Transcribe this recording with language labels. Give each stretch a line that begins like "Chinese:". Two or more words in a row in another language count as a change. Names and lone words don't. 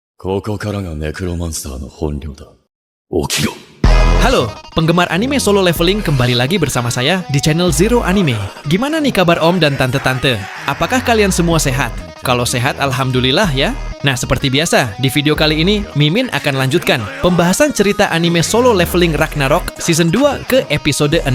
Japanese: ここからがネクロマンサーの本領だ。起きろ。
Indonesian: Halo, penggemar anime solo leveling kembali lagi bersama saya di channel Zero Anime. Gimana nih kabar om dan tante-tante? Apakah kalian semua sehat? Kalau sehat, alhamdulillah ya. Nah, seperti biasa, di video kali ini, Mimin akan lanjutkan pembahasan cerita anime solo leveling Ragnarok Season 2 ke episode 16.